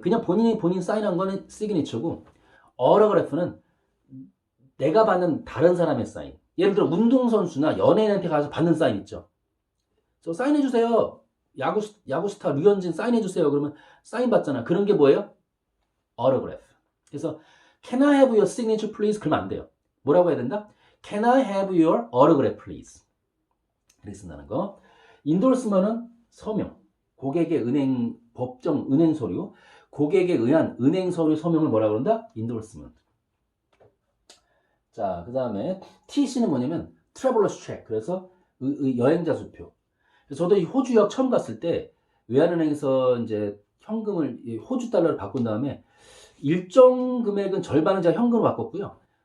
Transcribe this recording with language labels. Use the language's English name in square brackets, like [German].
[Korean] 그냥 본인 사인한 거는 시그니처고, 어로그래프는 내가 받는 다른 사람의 사인. 예를 들어 운동선수나 연예인한테 가서 받는 사인 있죠. 저 사인해주세요. 야구스타 류현진 사인해주세요. 그러면 사인 받잖아. 그런 게 뭐예요? autograph. 그래서 [English] can I have your signature please? [Korean] 그러면 안 돼요. 뭐라고 해야 된다? [English] Can I have your autograph please? [Korean] 이렇게 쓴다는 거. 인도르스먼은 서명. 고객의 은행 법정 은행 서류. 고객에 의한 은행 서류 서명을 뭐라고 그런다? 인도르스먼. 자, 그 다음에 TC는 뭐냐면 traveler's check. 그래서 여행자 수표. 저도 이 호주 유학 처음 갔을 때 외환은행에서 이제 현금을 호주 달러를 바꾼 다음에 일정 금액은 절반은 제가 현금으로 바꿨고요.